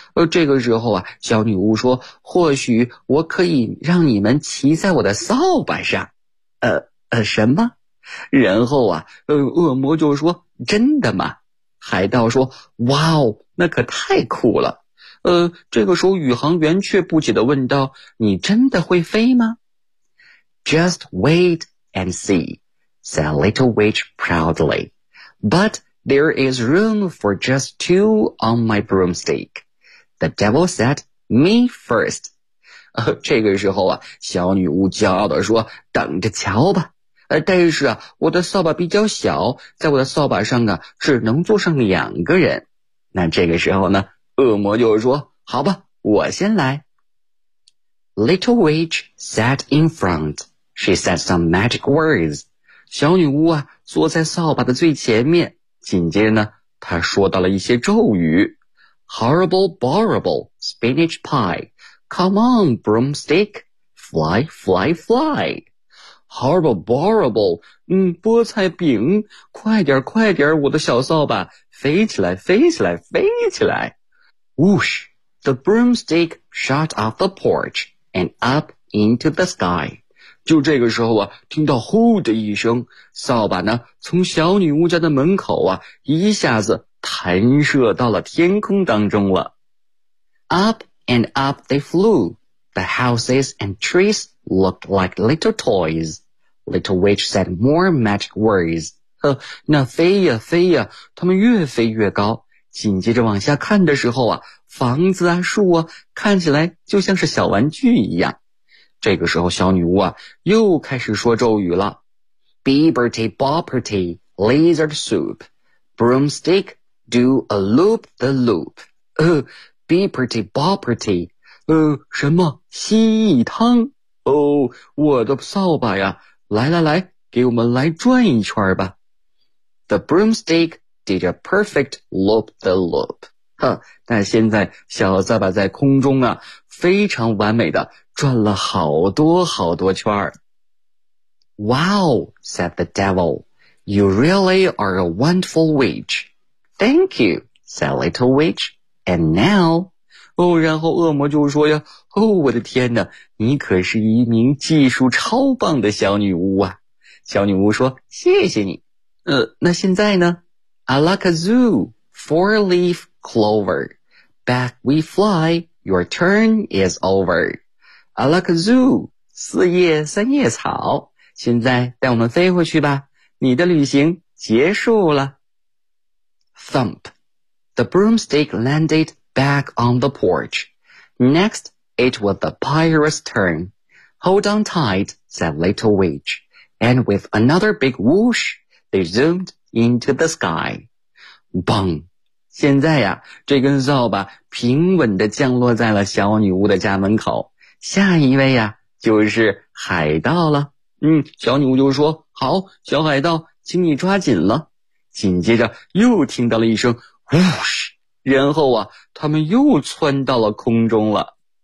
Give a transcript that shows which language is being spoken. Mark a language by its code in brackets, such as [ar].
[zh] 这个时候啊，小女巫说，或许我可以让你们骑在我的扫把上。什么？然后啊，恶魔就说，真的吗？海盗说，哇哦，那可太酷了。这个时候宇航员却不解地问道，你真的会飞吗？ [en] Just wait and see, said Little Witch proudly. But there is room for just two on my broomstick. The devil said, me first. [zh] 这个时候啊，小女巫骄傲地说，等着瞧吧。但是啊，我的扫把比较小，在我的扫把上啊，只能坐上两个人。那这个时候呢，恶魔就说，好吧，我先来。 [en] Little Witch sat in front. She said some magic words. [zh] 小女巫啊，坐在扫把的最前面。紧接着呢，她说到了一些咒语。 [en] Horrible, horrible, spinach pie. Come on, broomstick. Fly, fly, fly. Horrible, horrible, [zh] 菠菜饼。快点快点我的小扫把。飞起来飞起来飞起来。 [en] Whoosh, the broomstick shot off the porch and up into the sky. [zh] 就这个时候啊，听到呼的一声，扫把呢从小女巫家的门口啊一下子弹射到了天空当中了。 [en] Up and up they flew. The houses and trees looked like little toys. Little witch said more magic words. [zh] 那飞呀飞呀，他们越飞越高。紧接着往下看的时候啊，房子啊树啊看起来就像是小玩具一样。这个时候小女巫啊又开始说咒语了。 [en] Beberty Bopperty, Lizard Soup, Broomstick, Do a Loop the Loop. Beberty Bopperty, [zh] 什么蜥蜴汤。我的扫把呀，来来来，给我们来转一圈吧。 [en] The Broomstick did a perfect loop the loop. [zh] 那现在小扫把在空中啊非常完美的转了好多好多圈。 [en] Wow, said the devil, you really are a wonderful witch. Thank you, said little witch, and now... [zh] 然后恶魔就说呀，我的天哪，你可是一名技术超棒的小女巫啊。小女巫说，谢谢你。那现在呢 [en] ?Alakazoo, four leaf clover, back we fly, your turn is over. [zh] Alakazoo, 四叶三叶草，现在带我们飞回去吧，你的旅行结束了。 [en] Thump, the broomstick landed back on the porch. Next, it was the pirate's turn. Hold on tight, said little witch, and with another big whoosh, they zoomed into the sky. [zh] Bung, 现在呀，这根扫把平稳地降落在了小女巫的家门口。下一位呀，就是海盗了。小女巫就说，好，小海盗，请你抓紧了。紧接着又听到了一声whoosh，然后啊，他们又窜到了空中了。